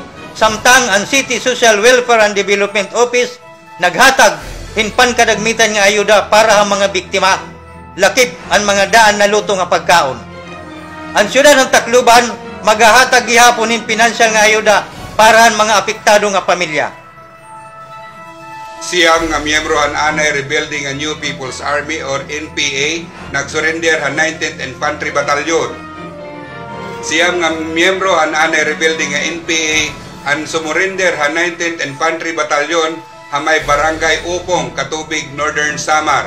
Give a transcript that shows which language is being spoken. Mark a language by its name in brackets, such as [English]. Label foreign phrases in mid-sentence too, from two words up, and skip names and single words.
[Waray] Samtang ang City Social Welfare and Development Office naghatag hinpan kadagmitan nga ayuda para ha mga biktima. Lakip ang mga daan na luto nga pagkaon. Ang siyudad ng Tacloban maghahatag gihapon hin pinansyal nga ayuda para ang mga apektado nga pamilya. Siyam nga miyembro han anay rebuilding a New People's Army or NPA nagsurrender han 19th Infantry Battalion. Siyam nga miyembro han anay rebuilding a NPA ang sumurrender han 19th Infantry Battalion ha may barangay Upong, Katubig, Northern Samar.